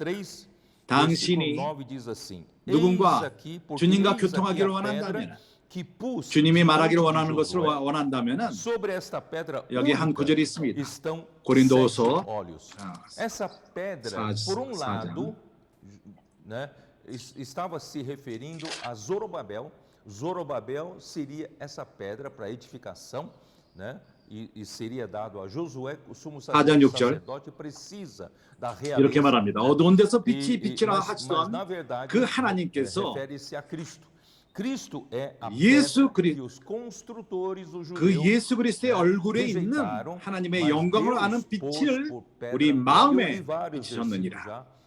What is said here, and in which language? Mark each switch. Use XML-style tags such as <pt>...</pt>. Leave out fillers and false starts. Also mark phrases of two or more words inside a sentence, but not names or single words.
<ko>당신이 누군가 주님과 교통하기를 원한다면 주님이 말하기를 원하는 것을 원한다면 여기 한 구절이 있습니다. 고린도후서 4장</ko> <pt>estava se referindo a Zorobabel. Zorobabel seria essa pedra para edificação, né? E seria dado a Josué, o sumo sacerdote precisa da realização.</pt> <ko>이렇게 말합니다. 어두운 데서 빛이 비치라 하시던 그 하나님께서 예수 그리스도의 얼굴에 있는 하나님의 영광을 아는 빛을 우리 마음에 비추셨느니라.</ko>